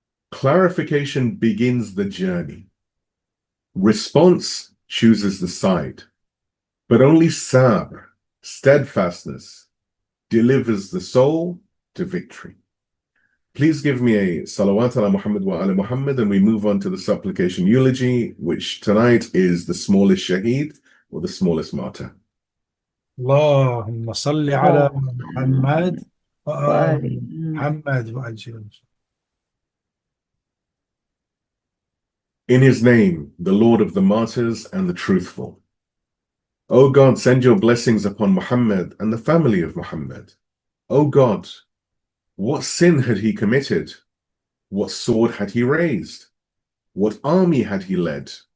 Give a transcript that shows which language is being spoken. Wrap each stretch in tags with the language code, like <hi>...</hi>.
<en>Clarification begins the journey. Response chooses the side, but only sabr, steadfastness, delivers the soul to victory. Please give me a salawat ala Muhammad wa ala Muhammad, and we move on to the supplication eulogy, which tonight is the smallest shaheed, or the smallest martyr.</en> <ar>اللهم صل على محمد وآل محمد وأجل.</ar> <en>In His name, the Lord of the martyrs and the truthful. O God, send your blessings upon Muhammad and the family of Muhammad. O God, what sin had he committed? What sword had he raised? What army had he led?</en>